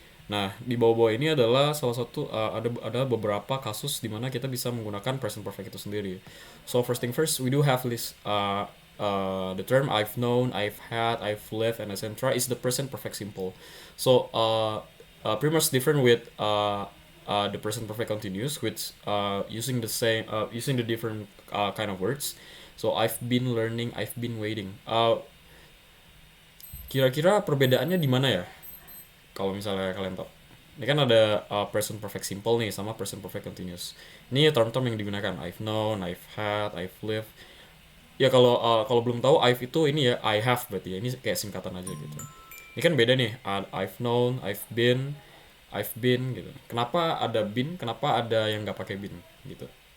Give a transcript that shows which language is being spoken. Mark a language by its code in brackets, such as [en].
[id] Nah, di bawah-bawah ini adalah salah satu ada beberapa kasus di mana kita bisa menggunakan present perfect itu sendiri. [en] So first thing first, we do have this the term I've known, I've had, I've lived, and etc. is the present perfect simple. So pretty much different with the present perfect continuous, which using the different kind of words. So I've been learning, I've been waiting. [id] Kira-kira perbedaannya di mana ya? Kalau misalnya kalian tahu, ini kan ada present perfect simple nih sama present perfect continuous. Ini term-term yang digunakan. [en] I've known, I've had, I've lived. [id] Ya kalau belum tahu, I've itu ini ya I have berarti ya. Ini kayak singkatan aja gitu. Ini kan beda nih. [en] I've known, I've been [id] gitu. Kenapa ada been? Kenapa ada yang nggak pakai been gitu?